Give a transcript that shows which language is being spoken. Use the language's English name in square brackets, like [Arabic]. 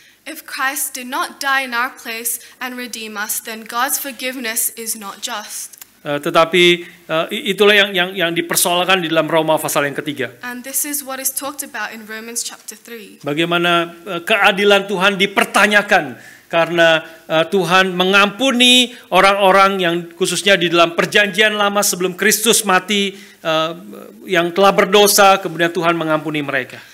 [English] If Christ did not die in our place and redeem us, then God's forgiveness is not just. [Indonesian] Tetapi itulah yang dipersoalkan di dalam Roma pasal yang ketiga. [English] And this is what is talked about in Romans chapter 3. [Indonesian] Bagaimana keadilan Tuhan dipertanyakan karena Tuhan mengampuni orang-orang yang khususnya di dalam perjanjian lama sebelum Kristus mati yang telah berdosa, kemudian Tuhan mengampuni mereka.